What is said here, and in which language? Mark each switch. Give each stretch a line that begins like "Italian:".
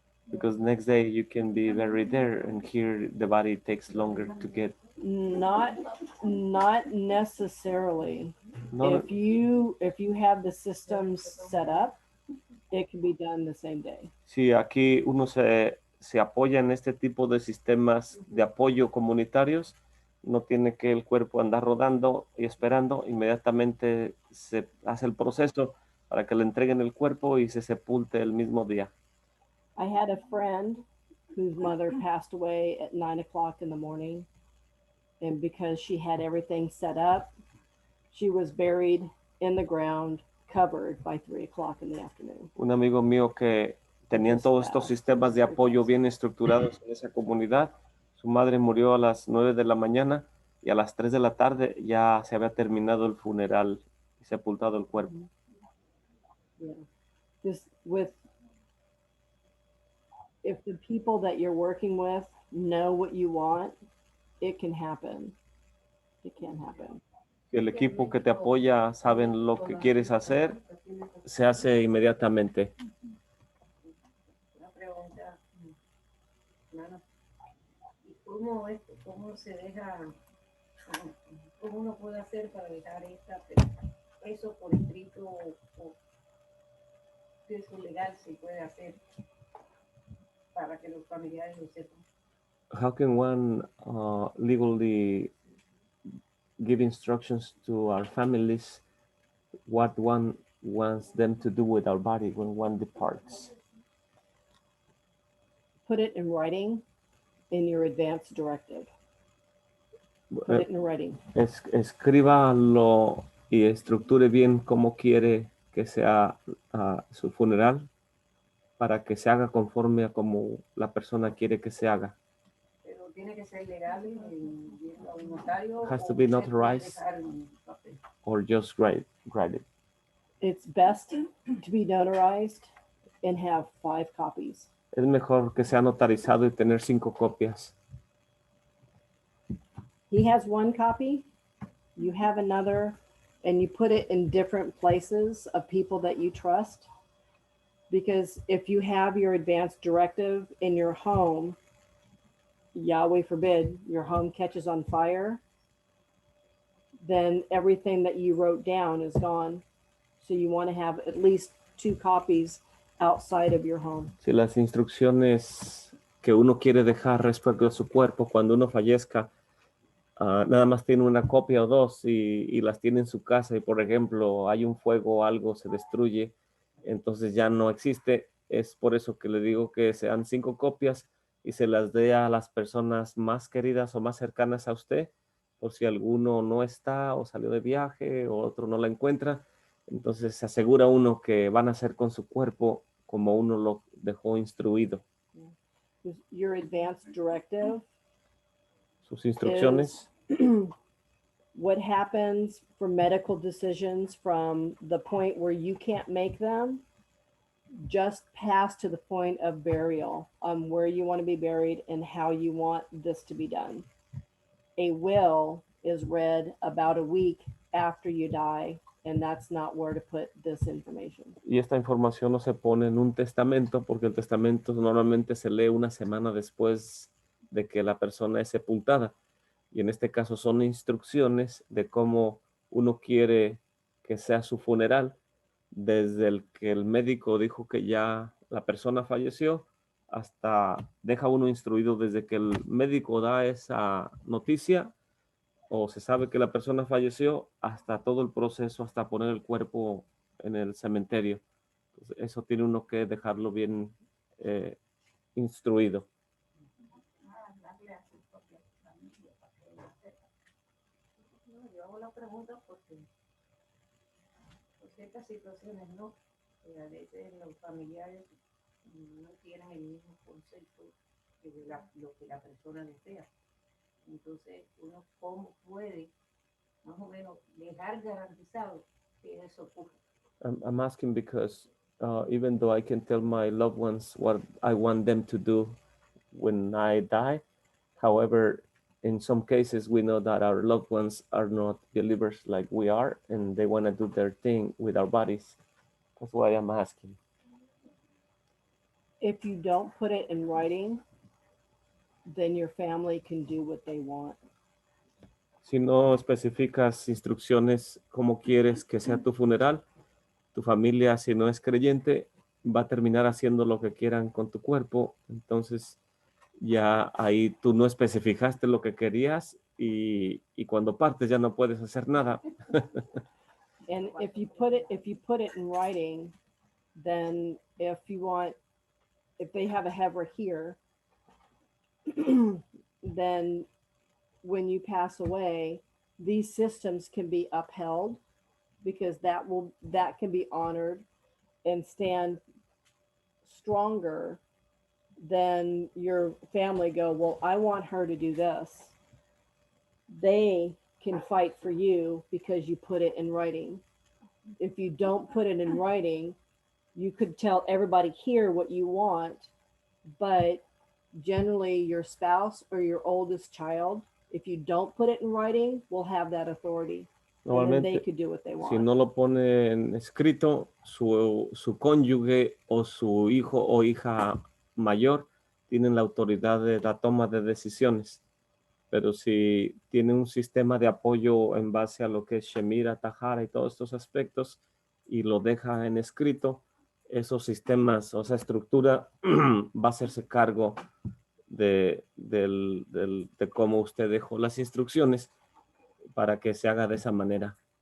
English: Because next day you can be buried there, and here the body takes longer to get. Not necessarily. No, If you have the systems set up, it can be done the same day.
Spanish: si aquí uno se apoya en este tipo de sistemas de apoyo comunitarios, no tiene que el cuerpo andar rodando y esperando, inmediatamente se hace el proceso para que le entreguen el cuerpo y se sepulte el mismo día.
English: I had a friend whose mother passed away at 9 o'clock in the morning, and because she had everything set up, she was buried in the ground, covered by 3 o'clock in the afternoon.
Spanish: Un amigo mío que tenían todos estos sistemas de apoyo bien estructurados en esa comunidad, su madre murió a las 9 de la mañana y a las 3 de la tarde ya se había terminado el funeral y sepultado el cuerpo.
English: Yeah. Just if the people that you're working with know what you want, it can happen. It can happen.
Spanish: Si el equipo que te apoya saben lo que quieres hacer, se hace inmediatamente. Una pregunta, claro. ¿Y cómo se deja, cómo uno puede hacer para dejar eso por escrito o eso legal se puede hacer para que los familiares lo sepan?
English: How can one legally give instructions to our families what one wants them to do with our body when one departs? Put it in writing in your advance directive. Put it in writing.
Spanish: Escríbalo y estructure bien cómo quiere que sea su funeral para que se haga conforme a como la persona quiere que se haga. Pero tiene que ser legal y a un notario.
English: Has to be notarized or just write it. It's best to be notarized and have 5 copies.
Spanish: Es mejor que sea notarizado y tener 5 copias.
English: He has 1 copy, you have another, and you put it in different places of people that you trust. Because if you have your advance directive in your home, Yahweh forbid, your home catches on fire, then everything that you wrote down is gone. So you want to have at least 2 copies outside of your home.
Spanish: Si las instrucciones que uno quiere dejar respecto a su cuerpo cuando uno fallezca, nada más tiene una copia o 2 y las tiene en su casa y por ejemplo hay un fuego o algo se destruye, entonces ya no existe. Es por eso que le digo que sean 5 copias y se las dé a las personas más queridas o más cercanas a usted, por si alguno no está o salió de viaje o otro no la encuentra. Entonces se asegura uno que van a hacer con su cuerpo como uno lo dejó instruido.
English: Your advance directive,
Spanish: Sus instrucciones.
English: What happens for medical decisions from the point where you can't make them, just pass to the point of burial on where you want to be buried and how you want this to be done. A will is read about a week after you die and that's not where to put this information.
Spanish: Y esta información no se pone en un testamento porque el testamento normalmente se lee una semana después de que la persona es sepultada. Y en este caso son instrucciones de cómo uno quiere que sea su funeral, desde el que el médico dijo que ya la persona falleció, hasta deja uno instruido desde que el médico da esa noticia o se sabe que la persona falleció, hasta todo el proceso, hasta poner el cuerpo en el cementerio. Entonces, eso tiene uno que dejarlo bien instruido. Darle a su propia familia para que lo sepa. No, yo hago la pregunta porque por ciertas situaciones, ¿no? A veces los familiares no tienen el mismo concepto que lo que la persona desea. Entonces, uno cómo puede más o menos dejar garantizado que eso ocurra.
English: I'm asking because even though I can tell my loved ones what I want them to do when I die, however, in some cases we know that our loved ones are not believers like we are, and they want to do their thing with our bodies. That's why I'm asking. If you don't put it in writing, then your family can do what they want.
Spanish: Si no especificas instrucciones cómo quieres que sea tu funeral, tu familia, si no es creyente, va a terminar haciendo lo que quieran con tu cuerpo. Entonces, ya ahí tú no especificaste lo que querías y cuando partes ya no puedes hacer nada.
English: And if you put it in writing, then if they have a Hebra here, then when you pass away, these systems can be upheld because that can be honored and stand stronger than your family go, well, I want her to do this. They can fight for you because you put it in writing. If you don't put it in writing, you could tell everybody here what you want, but generally your spouse or your oldest child, if you don't put it in writing, will have that authority. And then they could do what they want.
Spanish: Si no lo pone en escrito, su cónyuge o su hijo o hija mayor tienen la autoridad de la toma de decisiones. Pero si tiene un sistema de apoyo en base a lo que es Shemira, Tahara y todos estos aspectos y lo deja en escrito, esos sistemas o esa estructura va a hacerse cargo de cómo usted dejó las instrucciones para que se haga de esa manera.